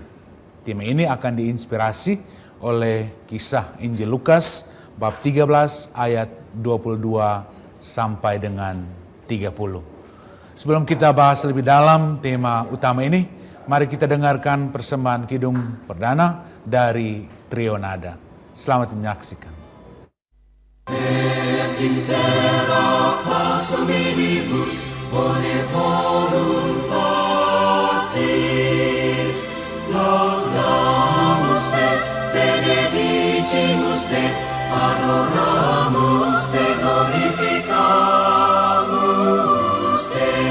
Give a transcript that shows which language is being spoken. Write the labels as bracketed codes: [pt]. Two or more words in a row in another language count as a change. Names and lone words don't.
[id] Tema ini akan diinspirasi oleh kisah Injil Lukas bab 13 ayat 22 sampai dengan 30. Sebelum kita bahas lebih dalam tema utama ini, mari kita dengarkan persembahan kidung perdana dari Trio Nada. Selamat menyaksikan. [la] Et intera pax hominibus bone voluntatis laudamus te, benedicimus te, adoramus te, glorificamus te.